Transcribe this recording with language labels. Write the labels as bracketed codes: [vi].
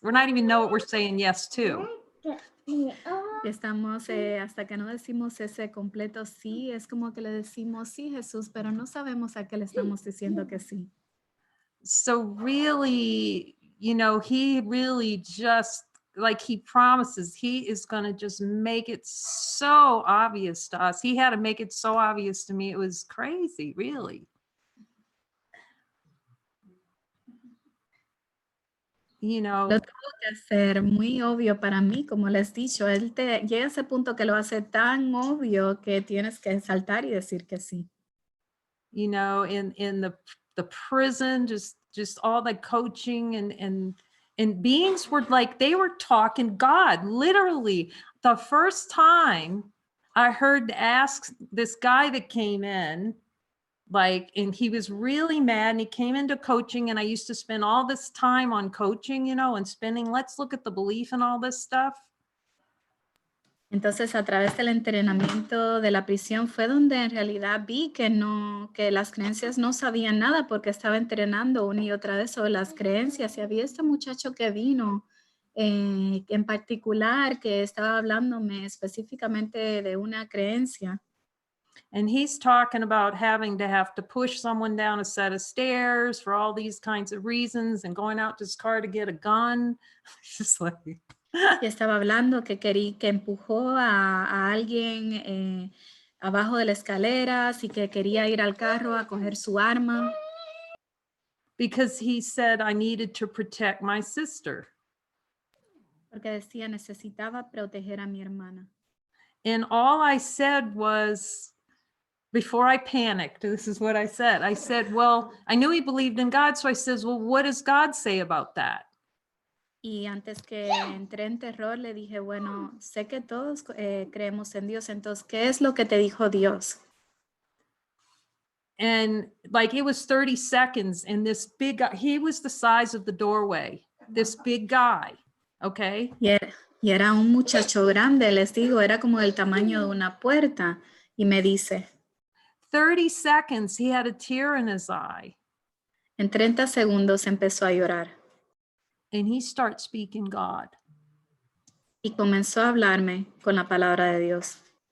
[en] We're not even know what we're saying yes to. [es] Estamos, hasta que no decimos ese completo sí, es como que le decimos sí, Jesús, pero no sabemos a qué le estamos diciendo que sí. [en] So really, you know, he really just, like he promises, he is going to just make it so obvious to us. He had to make it so obvious to me. It was crazy, really. You know, [es] Lo tuvo que hacer muy obvio para mí, como les he dicho, él llega a ese punto que lo hace tan obvio que tienes que saltar y decir que sí. [en] you know, in the prison, just all the coaching and beings were like, they were talking God, literally. The first time I heard ask this guy that came in, like, and he was really mad, and he came into coaching, and I used to spend all this time on coaching, you know, and spending, let's look at the belief and all this stuff. [es] Entonces, a través del entrenamiento de la prisión fue donde en realidad vi que las creencias no sabían nada, porque estaba entrenando una y otra vez sobre las creencias. Y había este muchacho que vino en particular que estaba hablándome específicamente de una creencia. [en] And he's talking about having to push someone down a set of stairs for all these kinds of reasons, and going out to his car to get a gun. Just like. [es] Y estaba hablando que empujó a alguien abajo de las escaleras y que quería ir al carro a coger su arma. [en] Because he said I needed to protect my sister. [es] Porque decía, necesitaba proteger a mi hermana. [en] And all I said was, before I panicked, this is what I said. I said, well, I knew he believed in God. So I says, well, what does God say about that? [es] Y antes que entré en terror, le dije, bueno, sé que todos creemos en Dios, entonces, ¿qué es lo que te dijo Dios? [en] And like, it was 30 seconds, and this big guy, he was the size of the doorway, this big guy, okay? [es] Y era un muchacho grande, les digo, era como del tamaño de una puerta, y me dice, [en] 30 seconds, he had a tear in his eye. [es] en 30 segundos empezó a llorar. [en] And he starts speaking God. [es] Y comenzó a hablarme con la palabra de Dios.